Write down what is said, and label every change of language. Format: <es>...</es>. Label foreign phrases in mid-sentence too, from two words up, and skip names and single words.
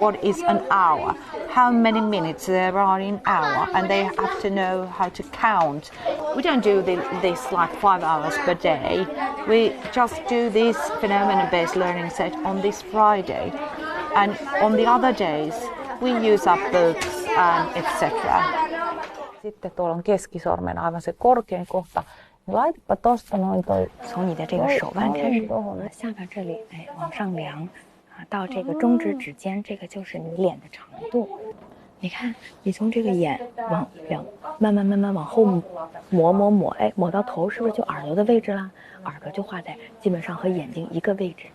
<en>what is an hour, how many minutes there are in an hour, and they have to know how to count. We don't do this like 5 hours per day. We just do this phenomenon-based learning set on this Friday, and on the other days we use up books and etc.</en> <fi>Sitten tuolla on keskisormen aivan se korkein kohta. Laitapa tosta noin toi.</fi> <zh>从你的这个手腕开始，下巴这里，哎，往上量，到这个中指指尖，这个就是你脸的长度。你看，你从这个眼往两，慢慢往后抹，哎，抹到头，是不是就耳朵的位置啦？耳朵就画在基本上和眼睛一个位置。</zh>